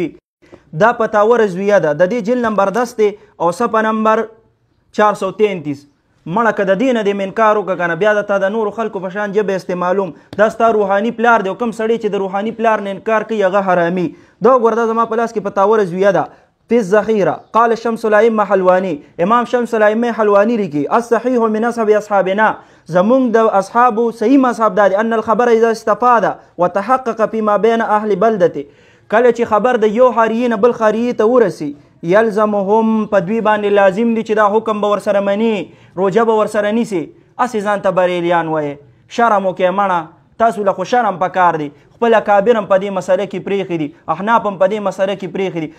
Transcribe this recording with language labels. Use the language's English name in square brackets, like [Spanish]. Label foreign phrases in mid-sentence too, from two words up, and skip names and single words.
[Pashto] دا فتاوه رضویه ده، د دې جلد نمبر 10 دی او صفحه نمبر 433. مړه که د دې نه دې منکار وکړه که نه بیا د تا د نورو خلکو په شان ژبه استعمالوم. دا ستا روحاني پلار دی او کوم سړی چې د روحاني پلار نه انکار کوي هغه حرامي. دا ګوره دا زما په لاس کې فتاوه رضویه ده. [Arabic] في الذخيرة قال شمس الأئمة حلواني، امام شمس الأئمة حلواني لكي الصحيح من أصحاب أصحابنا، [Pashto] زمون د اصحابو صحیح مذهب دا دی [Arabic] ان الخبر اذا استفاد وتحقق فيما بين اهل بلدته. [Pashto] کله چې خبر د یو خاریي نه بل خاریي ته ورسي یلزمهم په دوی باندې لازم دي چې دا حکم به ورسره مني، روژه به ورسره نیسي. هسې ځان ته بریلیان وایې، شرم وکړې مړه. تاسو له خو شرم پکار دی. خپل اکابر هم په دې مسله کې پرېښي دي، احناف هم په دې مسله کې پرېښي دي.